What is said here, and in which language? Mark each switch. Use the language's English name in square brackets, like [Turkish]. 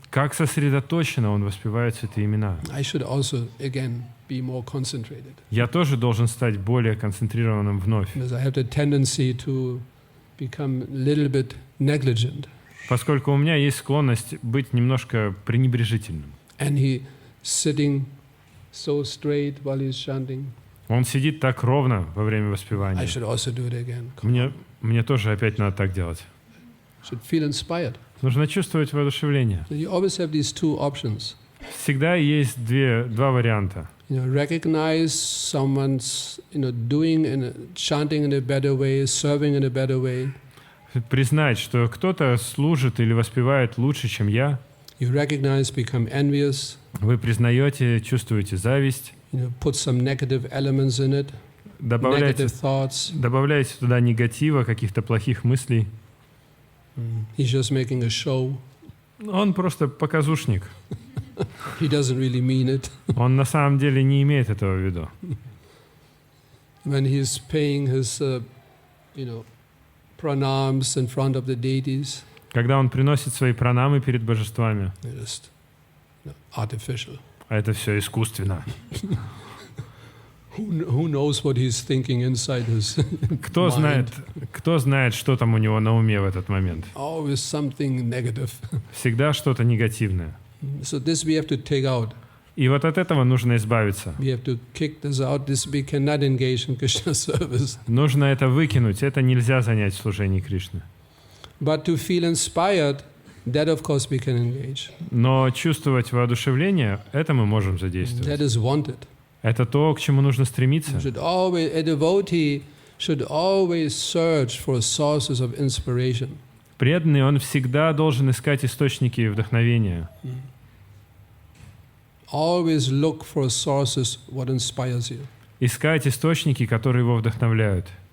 [Russian] Как сосредоточенно он воспевает святые имена. [English] I should also again be more concentrated. [Russian] Я тоже должен стать более концентрированным вновь. [English] Because I have the tendency to become a little bit negligent. [Russian] Поскольку у меня есть склонность быть немножко пренебрежительным. [English] And he sitting so straight while he's chanting. [Russian] Он сидит так ровно во время воспевания. [English] I should also do it again. [Russian] Мне тоже опять надо так делать. [English] Should feel inspired. [Russian] Нужно чувствовать воодушевление. [English] So you always have these two options. [Russian] Всегда есть два варианта. [English] Recognize someone's doing chanting in a better way, serving in a better way. [Russian] Признать, что кто-то служит или воспевает лучше, чем я. [English] You recognize, become envious. [Russian] Вы признаете, чувствуете зависть. [English] Put some negative elements in it. Negative thoughts. [Russian] Добавляете туда негатива, каких-то плохих мыслей. [English] He's just making a show. [Russian] Он просто показушник. [English] He doesn't really mean it. [Russian] Он на самом деле не имеет этого в виду. [English] When he's paying his, pranams in front of the deities. [Russian] Когда он приносит свои пранамы перед божествами. [English] Just artificial. [Russian] А это все искусственно. [English] Who knows what he's thinking inside his mind? [Russian] Кто знает, что там у него на уме в этот момент? [English] Always something negative. [Russian] Всегда что-то негативное. [English] So this we have to take out. [Russian] И вот от этого нужно избавиться. [English] We have to kick this out. This we cannot engage in Krishna service. [Russian] Нужно это выкинуть. Это нельзя занять в служении Кришны. [English] But to feel inspired, that of course we can engage. [Russian] Но чувствовать воодушевление, это мы можем задействовать. [English] That is wanted. [Russian] Это то, к чему нужно стремиться. [English] A devotee should always search for sources of inspiration. [Russian] Преданный, он всегда должен искать источники вдохновения. [English] Always look for sources what inspires you. [Russian] Искать источники, которые его вдохновляют.